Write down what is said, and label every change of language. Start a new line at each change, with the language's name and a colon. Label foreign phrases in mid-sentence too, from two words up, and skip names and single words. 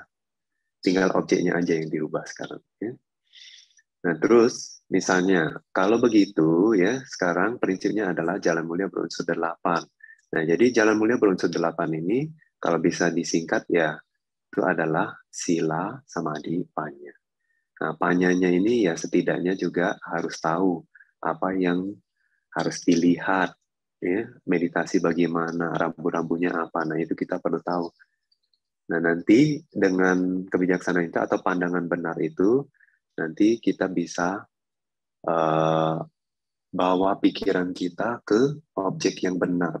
Indonesian: Tinggal objeknya aja yang dirubah sekarang. Ya. Nah, terus misalnya, kalau begitu, ya sekarang prinsipnya adalah jalan mulia berunsur 8. Nah, jadi jalan mulia berunsur 8 ini, kalau bisa disingkat ya, itu adalah
Pali: sila, samadhi, panya.
Indonesian: Nah, panyanya ini ya setidaknya juga harus tahu apa yang harus dilihat, ya, meditasi bagaimana, rambu-rambunya apa. Nah, itu kita perlu tahu. Nah, nanti dengan kebijaksanaan itu atau pandangan benar itu, nanti kita bisa bawa pikiran kita ke objek yang benar.